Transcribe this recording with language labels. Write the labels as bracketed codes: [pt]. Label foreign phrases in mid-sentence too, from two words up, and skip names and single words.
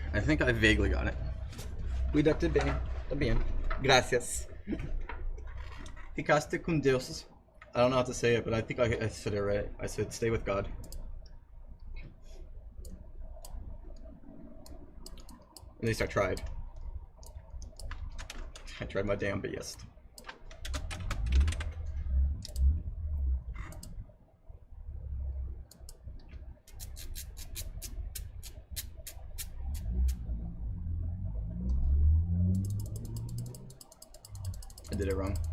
[en] I think I vaguely got it. [pt] Cuídate bem. Tá bien. [es] Gracias. [pt] Ficaste com Deus. [en] I don't know how to say it, but I think I said it right. I said stay with God. At least I tried. I tried my damn best. I did it wrong.